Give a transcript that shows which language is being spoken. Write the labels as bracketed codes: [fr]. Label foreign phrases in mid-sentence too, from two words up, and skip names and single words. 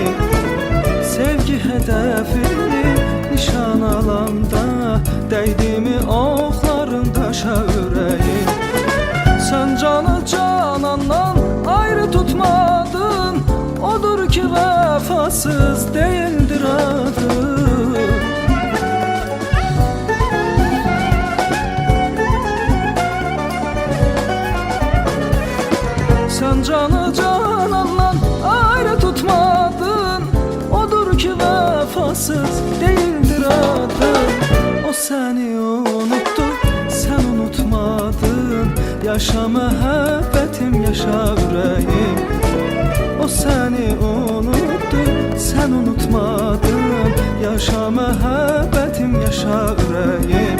[az] Sevgi hədəfini nişan alanda dəydimi oxların daşa ürəyi. Sən canı canandan ayrı tutmadın, odur ki vəfasız değildir adı. [tr] Sen canı canandan ayrı tutmadın, odur ki vefasız değildir adın. O seni unuttu, sen unutmadın. [az] Yaşa məhəbbətim, yaşa ürəyim. [tr] O seni unuttu, sen unutmadın. [az] Yaşa məhəbbətim, yaşa ürəyim.